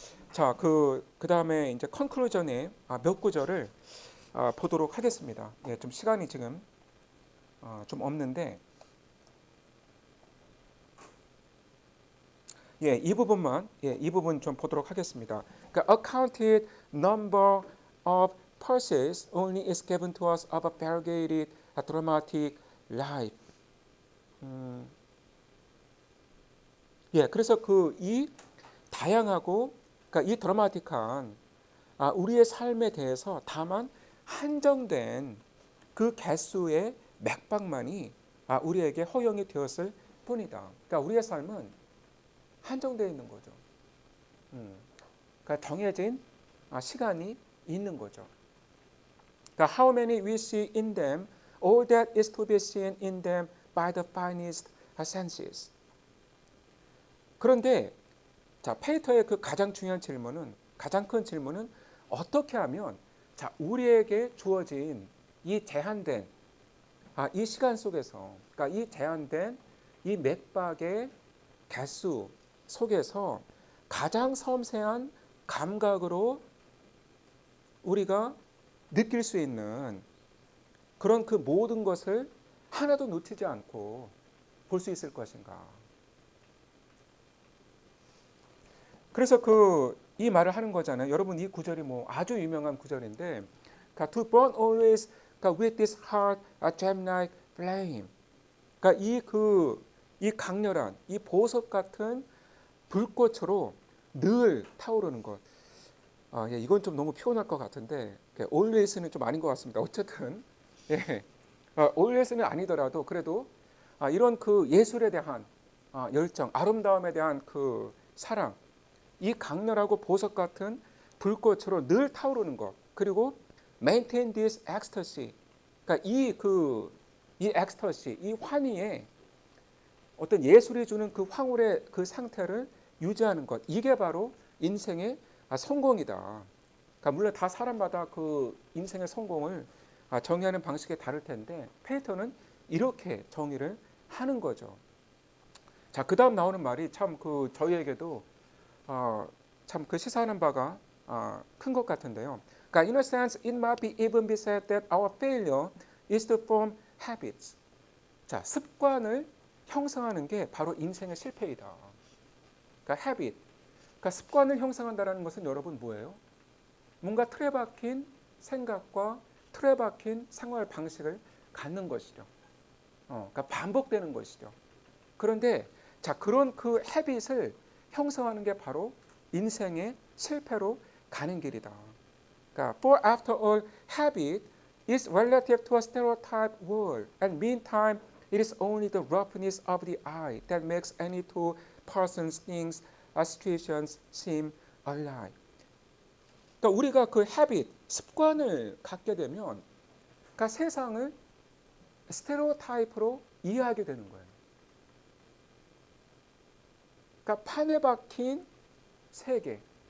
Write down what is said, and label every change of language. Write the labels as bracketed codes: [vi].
[ko] 자, 그다음에 이제 컨클루전에 몇 구절을 보도록 하겠습니다. 예, 좀 시간이 지금 좀 없는데 예, 이 부분 좀 보도록 하겠습니다. 그러니까 [en] accounted number of purses only is given to us of a variegated dramatic life. [ko] 예, 그래서 이 다양하고 그러니까 이 드라마틱한 우리의 삶에 대해서 다만 한정된 그 개수의 맥박만이 우리에게 허용이 되었을 뿐이다. 그러니까 우리의 삶은 한정되어 있는 거죠. 그러니까 정해진 시간이 있는 거죠. 그러니까 [en] how many we see in them, all that is to be seen in them by the finest senses. [ko] 그런데 자, 페이터의 그 가장 중요한 질문은 가장 큰 질문은 어떻게 하면 자, 우리에게 주어진 이 제한된 이 시간 속에서 그러니까 이 제한된 이 맥박의 개수 속에서 가장 섬세한 감각으로 우리가 느낄 수 있는 그런 그 모든 것을 하나도 놓치지 않고 볼 수 있을 것인가. 그래서 이 말을 하는 거잖아요. 여러분 이 구절이 뭐 아주 유명한 구절인데, 그러니까 [en] to burn always [ko] 그러니까 [en] with this heart a gem like flame. [ko] 그러니까 이 강렬한 이 보석 같은 불꽃으로 늘 타오르는 것. 예, 이건 좀 너무 피곤할 것 같은데 always는 좀 아닌 것 같습니다. 어쨌든 예, always는 아니더라도 그래도 이런 그 예술에 대한 열정, 아름다움에 대한 그 사랑, 이 강렬하고 보석 같은 불꽃으로 늘 타오르는 것. 그리고 [en] maintain this ecstasy. [ko] 그러니까 이 엑스터시, 이 환희에 어떤 예술이 주는 그 황홀의 그 상태를 유지하는 것. 이게 바로 인생의 성공이다. 그러니까 물론 다 사람마다 그 인생의 성공을 정의하는 방식이 다를 텐데 페이터는 이렇게 정의를 하는 거죠. 자, 그다음 나오는 말이 참 저희에게도 참 그 시사하는 바가 큰 것 같은데요. 그러니까 [en] in a sense it might be even be said that our failure is to form habits. [ko] 자, 습관을 형성하는 게 바로 인생의 실패이다. 그러니까 habit. 그러니까 습관을 형성한다는 것은 여러분 뭐예요? 뭔가 틀에 박힌 생각과 틀에 박힌 생활 방식을 갖는 것이죠. 그러니까 반복되는 것이죠. 그런데 자, 그런 그 헤빗을 형성하는 게 바로 인생의 실패로 가는 길이다. 그러니까 [en] for after all, habit is relative to a stereotype world, and meantime, it is only the roughness of the eye that makes any two persons, things, situations seem alike. [ko] 그러니까 우리가 그 habit, 습관을 갖게 되면, 그러니까 세상을 스테레오타입으로 이해하게 되는 거예요. 그러니까 판에 박힌 세계.